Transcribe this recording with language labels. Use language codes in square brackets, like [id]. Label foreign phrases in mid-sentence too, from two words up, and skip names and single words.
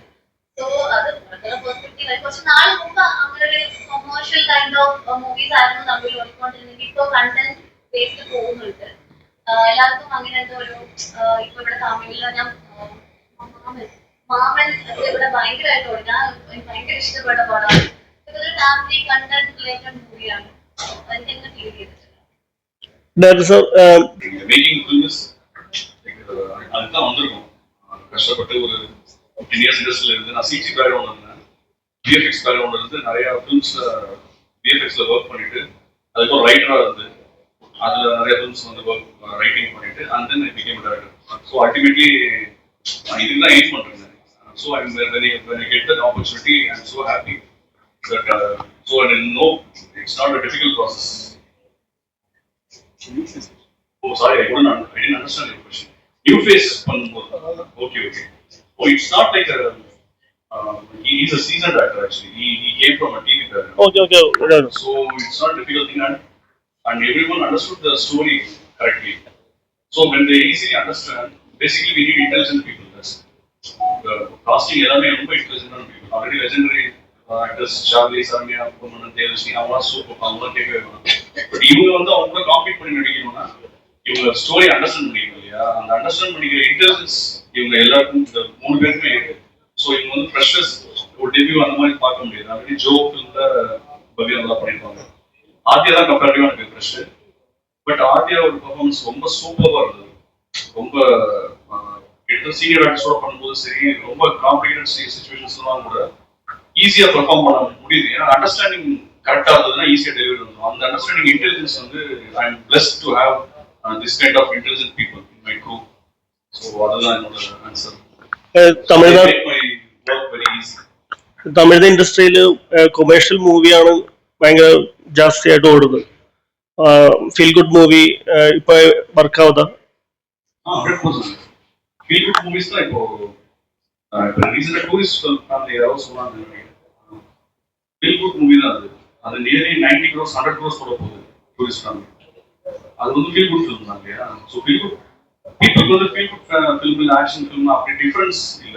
[ml] സോ അത് പെർസ്പെക്റ്റീവ് കുറച്ച് നാൾ മുമ്പ് അങ്ങനെ ഒരു [en] commercial kind of movies [ml] ആയിരുന്നു തമ്മിൽ ഓടിക്കൊണ്ടിരുന്നെങ്കിൽ ഇപ്പോൾ [en] content based [ml] പോകുന്നുണ്ട്. എല്ലാവർക്കും അങ്ങനെ എന്തോ ഒരു ഇപ്പൊ ഇവിടെ തമിഴില് ഞാൻ മാമൻ ഇവിടെ ഭയങ്കരമായിട്ട് ഓടി. ഞാൻ എനിക്ക് ഭയങ്കര ഇഷ്ടപ്പെട്ട പടമാണ്. ഇതൊരു [en] family content related [ml] മൂവിയാണ്. എനിക്കെങ്ങനെ ഫീൽ ചെയ്തിട്ടില്ല. [ta] அதுதான் வந்திருக்கும். கஷ்டப்பட்டு ஒரு 15 இயர்ஸ் இண்டஸ்ட்ரியில் இருந்து நான் [en] CG background [ta] இருந்தேன், [en] VFX background [ta] இருந்து நிறைய ஃபிலிம்ஸ்ல விஎஃப்எக்ஸ்ல ஒர்க் பண்ணிட்டு அதுக்கப்புறம் ரைட்டராக இருந்து அதில் நிறைய ஃபிலிம்ஸ் வந்து ரைட்டிங் பண்ணிட்டு [en] and then I became director. so ultimately [ta] இதுக்கு தான் எய்ம் பண்ணுறேன். [en] ஸோ when I get that opportunity I'm so happy that so I know it's not a difficult process. Oh sorry, I didn't understand your question. New face [ta] பண்ணும்போது okay. [en] Oh, it's not like a he's a seasoned actor actually. He came from a TV background. Okay. So it's not a difficult thing and everyone understood the story correctly. So when they easily understand, basically we need intelligent people. That's the casting [ta] எல்லாமே ரொம்ப [en] intelligent people. Already legendary actors Charlie, Sarmya, Puman, [ta] Devashni, அவங்களாம் சூப்பர், அவங்களாம் கேட்கவே வேணாம். பட் இவங்க வந்து அவங்க காம்பீட் பண்ணி நடிக்கணும்னா இவங்க [en] story understand [ta] பண்ணிக்கணும் இல்லையா? அந்த அண்டர்ஸ்டாண்ட் பண்ணிக்கிற இன்டெலிஜென்ஸ் இவங்க எல்லாருக்கும் இந்த 3 பேருக்குமே இருக்கு. ஸோ இவங்க வந்து ஃப்ரெஷர்ஸ் ஒரு டெபியூ அந்த மாதிரி பார்க்க முடியாது. ஆல்ரெடி ஜோ ஃபிலிம்ல பவ்யா நல்லா பண்ணியிருப்பாங்க. ஆத்யா தான் கம்பேரிட்டிவா எனக்கு ஃப்ரெஷ். பட் ஆத்யாவோட பர்ஃபார்மன்ஸ் ரொம்ப சூப்பராக இருந்தது. ரொம்ப கிட்ட சீனியர் ஆர்டிஸ்டோட பண்ணும்போது சரி, ரொம்ப காம்ப்ளிகேட்டட் சிச்சுவேஷன்ஸ்லாம் கூட ஈஸியாக பெர்ஃபார்ம் பண்ண முடியுது. ஏன்னா அண்டர்ஸ்டாண்டிங் கரெக்டாக இருந்ததுன்னா ஈஸியாக டெலிவரி வந்துடும். அந்த [en] understanding intelligence [ta] வந்து [en] I am blessed to have this kind of intelligent people in my crew. [ta] So அதா என்னோட answer. [ml] തമിഴ് ഇൻഡസ്ട്രിയിൽ കൊമേഴ്ഷ്യൽ മൂവിയാണ് ഭയങ്കര ജാസ്തിയായിട്ട് ഓടുന്നത്. [en] feel good movie [ml] ഇപ്പൊ വർക്ക് ആവുക. [ta] 100% [en] feel good movies [ta] தான் இப்போ ரீசன்ட் டூரிஸ்ட் ஃபேமிலி யாரோ சொன்னாங்க. [en] feel good movie [ta] தான் அது நியர்லி 90 crores 100 crores போட போகுது டூரிஸ்ட் ஃபேமிலி. அது வந்து [en] feel good film [ta] தான் இல்லையா? ஸோ ஃபீல் குட் பீப்புளுக்கு வந்து [en] feel good film [ta] இல்லை [en] action film [ta] அப்படி டிஃப்ரென்ஸ் இல்லை.